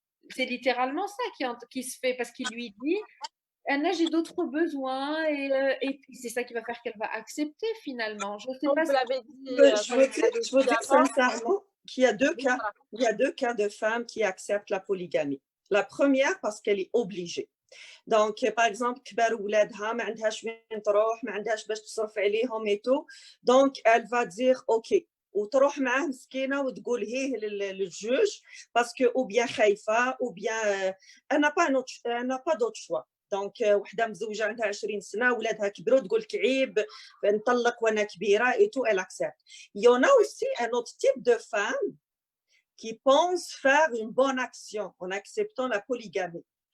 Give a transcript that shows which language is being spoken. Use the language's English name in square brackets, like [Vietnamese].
[French] C'est littéralement ça qui se fait, parce qu'il lui dit Anna, j'ai d'autres besoins, et puis c'est ça qui va faire qu'elle va accepter finalement. Je sais pas. Je veux dire sincèrement qu'il y a deux cas. Il y a deux cas de femmes qui acceptent la polygamie. La première, parce qu'elle est obligée. Donc, par exemple, [Arabic] كبار ولادها ما عندهاش وين تروح ما عندهاش باش تصرف عليهم [French] et tout. Donc, elle va dire OK. [Arabic] وتروح معاه مسكينه وتقول هيه للجوج [French] parce que ou bien [Arabic] خايفه [French] ou bien elle n'a pas d'autre choix. [Arabic] Donc, وحده مزوجه عندها 20 سنه ولادها كبروا تقول لك عيب نطلق وانا كبيره [French] et tout, elle accepte. Il y en a aussi un autre type de femme qui pense faire une bonne action en acceptant la polygamie.